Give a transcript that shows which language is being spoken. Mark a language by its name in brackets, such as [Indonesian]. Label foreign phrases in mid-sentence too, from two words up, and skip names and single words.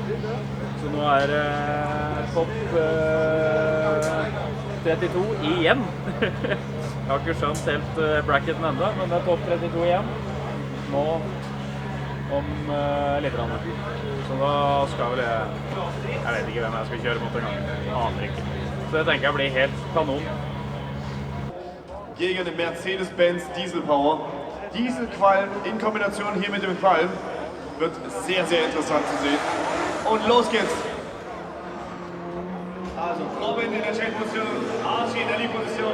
[Norwegian] Så nå er topp 32 igjen. Jeg har ikke skjønt helt bracketen enda, men det er topp 32 igjen. Nå om litt rann. Så da skal vel jeg vet ikke hvem jeg skal kjøre mot en gang. Aner ikke. Så jeg tenker jeg blir helt kanon. [German] Gegen den Mercedes-Benz Diesel Power. Dieselqualm in Kombination hier mit dem Qualm wird sehr, sehr interessant zu sehen. Und los geht's! Also Robin in der Check-Position, Archie in der Lead-Position.